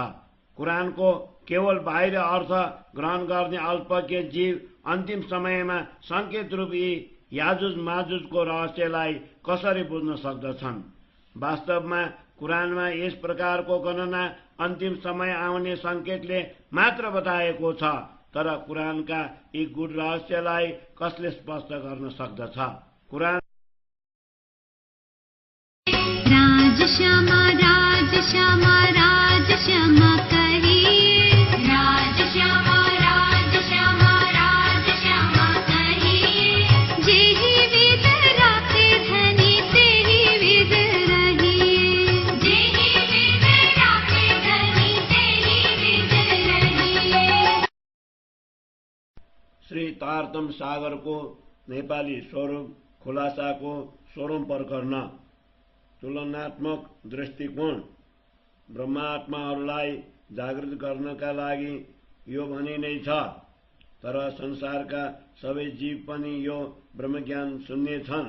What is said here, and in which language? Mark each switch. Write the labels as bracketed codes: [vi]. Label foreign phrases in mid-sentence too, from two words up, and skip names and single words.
[ne] कुरानको केवल बाहिर अर्थ ग्रहण गर्ने अल्पज्ञ जीव अन्तिम समयमा संकेत रूप यी याजुज माजुजको रहस्यलाई कसरी बुझ्न सक्दछन्। वास्तवमा कुरानमा यस प्रकारको गणना अन्तिम समय आउने संकेतले मात्र बताएको छ, तर कुरानका यी गूढ रहस्यलाई कसले स्पष्ट गर्न सक्दछ। कुरान [hi] राजश्यामा राजश्यामा राजश्यामा कहिए, राजश्यामा राजश्यामा राजश्यामा कहिए, जेहि विद राखे धनी तेहि विद रहिए, जेहि विद राखे धनी तेहि विद रहिए। [ne] श्री तारतम सागरको नेपाली स्वरूप खुलासाको 16औं प्रकरण। तुलनात्मक दृष्टिकोण। ब्रह्मात्माहरूलाई जागृत गर्नका लागि यो भनि नै छ, तर संसारका सबै जीव पनि यो ब्रह्मज्ञान सुन्नेछन्।